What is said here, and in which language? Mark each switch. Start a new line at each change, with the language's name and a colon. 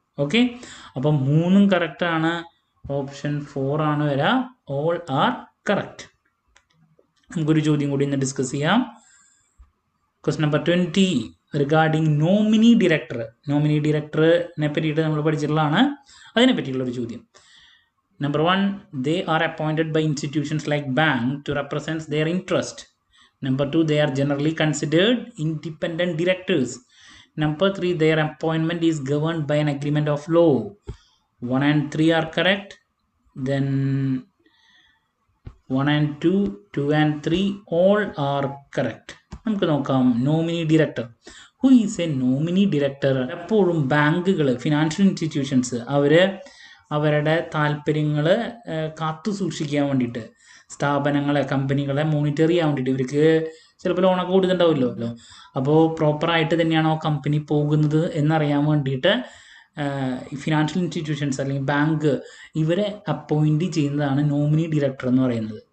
Malayalam: Okay, അപ്പം 3ഉം കറക്റ്റാണ്. Option 4 ആണ് വരിക.
English: All are correct.
Malayalam: നമുക്കൊരു ചോദ്യം കൂടി ഇന്ന് ഡിസ്കസ് ചെയ്യാം. Question number 20,
English: Regarding nominee director.
Malayalam: Nominee ഡയറക്ടറിനെ പറ്റിയിട്ട് നമ്മൾ പഠിച്ചിട്ടുള്ളതാണ്. അതിനെ പറ്റിയുള്ളൊരു ചോദ്യം.
English: Number 1, they are appointed by institutions like bank to represent their interest. Number 2, they are generally considered independent directors. Number 3, their appointment is governed by an agreement of law. 1 and 3 are correct. Then 1 and 2, 2 and 3 all are correct.
Malayalam: നമുക്ക് നോക്കാം
English: Nominee director. Who is a nominee director?
Malayalam: എപ്പോഴും ബാങ്കുകൾ, financial institutions അവരുടെ താല്പര്യങ്ങൾ കാത്തു സൂക്ഷിക്കാൻ വേണ്ടിയിട്ട്, സ്ഥാപനങ്ങളെ കമ്പനികളെ മോണിറ്റർ ചെയ്യാൻ വേണ്ടിയിട്ട്, ഇവർക്ക് ചിലപ്പോൾ ലോണൊക്കെ കൊടുത്തിട്ടുണ്ടാവില്ലോ. അപ്പോൾ പ്രോപ്പറായിട്ട് തന്നെയാണോ കമ്പനി പോകുന്നത് എന്നറിയാൻ വേണ്ടിയിട്ട് ഫിനാൻഷ്യൽ ഇൻസ്റ്റിറ്റ്യൂഷൻസ് അല്ലെങ്കിൽ ബാങ്ക് ഇവരെ അപ്പോയിൻറ്റ് ചെയ്യുന്നതാണ് നോമിനി ഡയറക്ടർ എന്ന് പറയുന്നത്.